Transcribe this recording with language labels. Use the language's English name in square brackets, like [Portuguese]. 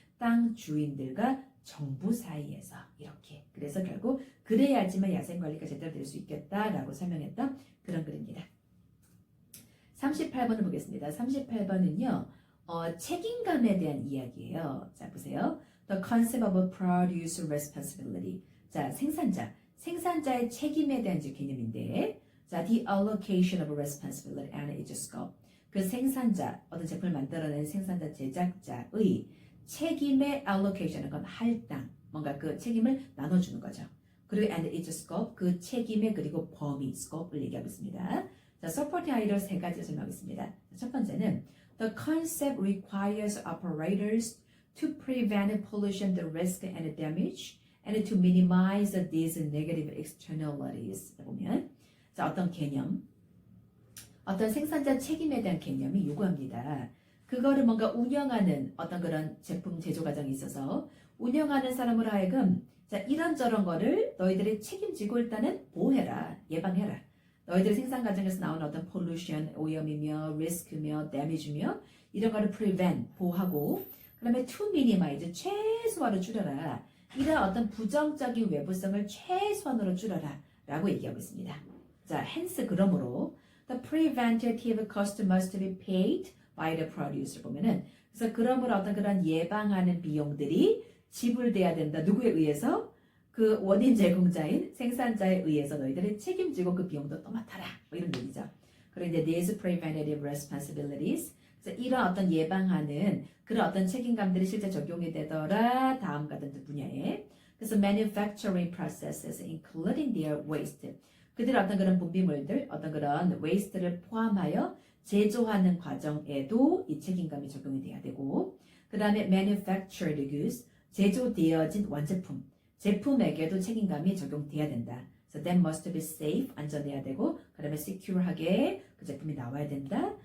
[Korean] 땅 주인들과 정부 사이에서 이렇게. 그래서 결국 그래야지만 야생관리가 제대로 될 수 있겠다라고 설명했던 그런 글입니다. 38번을 보겠습니다. 38번은요. 책임감에 대한 이야기예요. 자, 보세요. [English] The concept of producer responsibility. [Korean] 자, 생산자의 책임에 대한 개념인데, 자, [English] the allocation of responsibility and its scope. [Korean] 그 생산자, 어떤 제품을 만들어낸 생산자, 제작자의 책임의 allocation, 그건 할당, 뭔가 그 책임을 나눠주는 거죠. 그리고 [English] and its scope, [Korean] 그 책임의 그리고 범위, scope를 얘기하고 있습니다. 자, supporting 아이디어 세 가지 설명하겠습니다. [English] 첫 번째는 the concept requires operators to prevent pollution, the risk and damage, and to minimize these negative externalities. [Korean] 보면, 자, 어떤 개념, 어떤 생산자 책임에 대한 개념이 요구합니다. 그거를 뭔가 운영하는 어떤 그런 제품 제조 과정에 있어서 운영하는 사람으로 하여금 자, 이런저런 거를 너희들이 책임지고 일단은 보호해라, 예방해라. 너희들 생산 과정에서 나오는 어떤 pollution, 오염이며, risk며, damage며 이런 거를 prevent, 보호하고 그 다음에 [English] to minimize, [Korean] 최소화로 줄여라. 이런 어떤 부정적인 외부성을 최소한으로 줄여라 라고 얘기하고 있습니다. 자, hence 그러므로 [English] the preventative cost must be paid by the producer [Korean] 보면은 그래서 그러므로 어떤 그런 예방하는 비용들이 지불돼야 된다. 누구에 의해서? 그 원인 제공자인 생산자에 의해서 너희들이 책임지고 그 비용도 또 맡아라. 뭐 이런 얘기죠. 그리고 이제 [English] these preventative responsibilities [Korean] 그래서 이런 어떤 예방하는 그런 어떤 책임감들이 실제 적용이 되더라. 다음 같은 분야에. [English] 그래서 manufacturing processes including their waste. [Korean] 그들의 어떤 그런 분비물들, 어떤 그런 waste를 포함하여 제조하는 과정에도 이 책임감이 적용이 돼야 되고 그 다음에 [English] manufactured goods, [Korean] 제조되어진 완제품, 제품에게도 책임감이 적용돼야 된다. [English] So that must be safe, [Korean] 안전해야 되고 그 다음에 secure하게 그 제품이 나와야 된다.